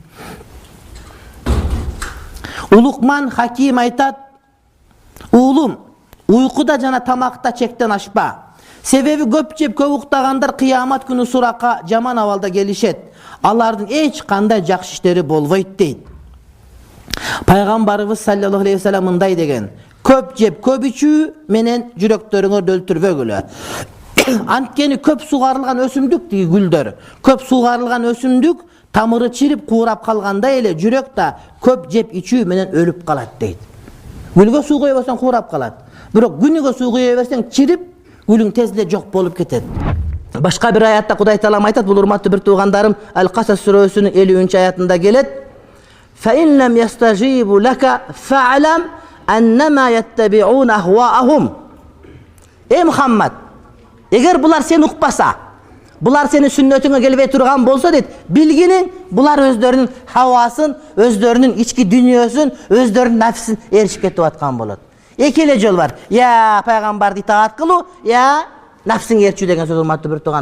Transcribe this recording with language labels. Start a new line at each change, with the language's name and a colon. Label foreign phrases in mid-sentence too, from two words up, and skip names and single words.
Kyrgyz: Улукман Хаким айтат: "Уулум, уйкуда жана тамакта чектен ашпа. Себеби көп жеп көп уктагандар кыямат күнү суракка жаман абалда келишет. Алардын эч кандай жакшы иштери болбойт" дейт. Пайгамбарыбыз
Arabic: صلى الله عليه وسلم
Kyrgyz: мындай деген: "Көп жеп көп ичүү менен жүрөктөрүңөрдү өлтүрбөгүлө. Анткени көп сугарылган өсүмдүк деги гүлдөр, көп сугарылган өсүмдүк тамыры чирип куурап калгандай эле жүрөк да көп жеп ичүү менен өлүп калат" дейт. Гүлгө суу куя берсең куурап калат. Бирок күнүгө суу куя берсең чирип, гүлүң тез эле жок болуп кетет. Башка бир аятта Кудай Таалам айтат, бул урматтуу бир туугандарым, Ал-Касас сүрөсүнүн 50-аятында келет:
Arabic: "فإن لم يستجيبوا لك فاعلم أنما يتبعون أهواءهم."
Kyrgyz: Эй Мухаммад, эгер булар сени укпаса, булар сени сүннөтүңө келбей турган болсо дейт, билгиниң, булар өздөрүнүн хавасын, өздөрүнүн ички дүйнөсүн, өздөрүнүн нафсин ээрчип кетип аткан болот. Эки эле жол бар: я пайгамбарды итаат кылуу, я нафсин ээрчүү деген сөз, урматтуу бир тууган.